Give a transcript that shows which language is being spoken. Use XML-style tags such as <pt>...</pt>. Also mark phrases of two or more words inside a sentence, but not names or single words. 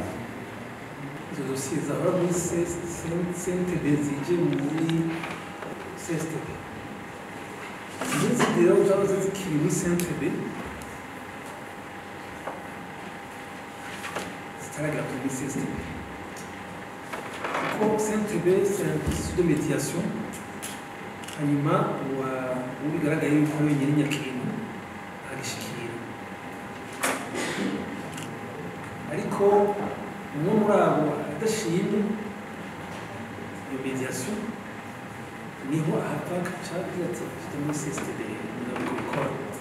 <rn>izo dosiye zahora muri CNTB zije muri CSTB izi rero zaba zikiri muri CNTB zitaragera kuri CSTB kuko CNTB</rn> <fr>c'est un processus de médiation</fr> <rn>hanyuma ubigaragaye yuko ari wenyine nyakintu agishikira ariko umwe muri abo adashimye iyo mediation niho ahava agaca agira ati mfite muri CSTB ndabikora</rn>